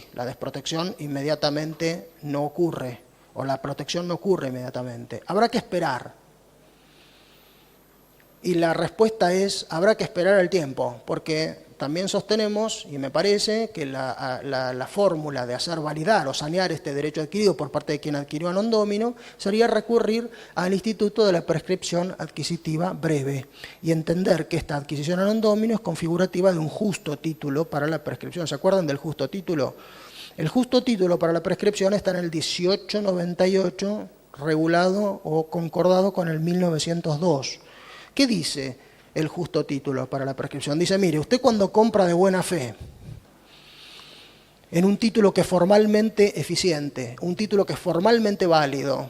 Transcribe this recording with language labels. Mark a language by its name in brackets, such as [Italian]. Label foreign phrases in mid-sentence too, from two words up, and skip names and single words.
[Spanish] La desprotección inmediatamente no ocurre, o la protección no ocurre inmediatamente. Habrá que esperar. Y la respuesta es, habrá que esperar el tiempo, porque también sostenemos, y me parece, que la fórmula de hacer validar o sanear este derecho adquirido por parte de quien adquirió [Latin] a non domino [Spanish] sería recurrir al instituto de la prescripción adquisitiva breve y entender que esta adquisición [Latin] a non domino [Spanish] es configurativa de un justo título para la prescripción. ¿Se acuerdan del justo título? El justo título para la prescripción está en el 1898, regulado o concordado con el 1902. ¿Qué dice el justo título para la prescripción? Dice, mire, usted cuando compra de buena fe en un título que es formalmente eficiente, un título que es formalmente válido,